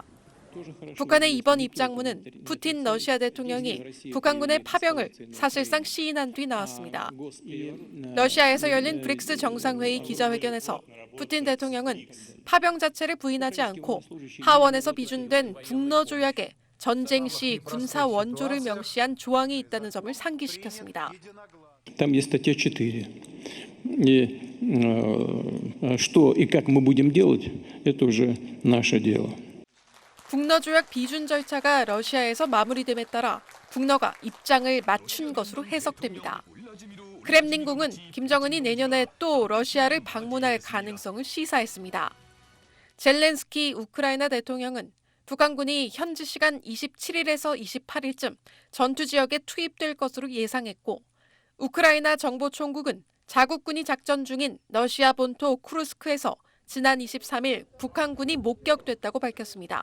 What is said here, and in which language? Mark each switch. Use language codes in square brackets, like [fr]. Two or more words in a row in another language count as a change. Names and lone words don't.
[ko] 북한의 이번 입장문은 푸틴 러시아 대통령이 북한군의 파병을 사실상 시인한 뒤 나왔습니다. 러시아에서 열린 브릭스 정상회의 기자회견에서 푸틴 대통령은 파병 자체를 부인하지 않고 하원에서 비준된 북러 조약에 전쟁 시 군사 원조를 명시한 조항이 있다는 점을 상기시켰습니다. [ru] Там есть статья 4. И что и как мы будем делать, это уже наше дело. [ko] 북러 조약 비준 절차가 러시아에서 마무리됨에 따라 북러가 입장을 맞춘 것으로 해석됩니다. 크렘린궁은 김정은이 내년에 또 러시아를 방문할 가능성을 시사했습니다. 젤렌스키 우크라이나 대통령은 북한군이 현지 시간 27일에서 28일쯤 전투 지역에 투입될 것으로 예상했고 우크라이나 정보총국은 자국군이 작전 중인 러시아 본토 쿠르스크에서 지난 23일 북한군이 목격됐다고 밝혔습니다.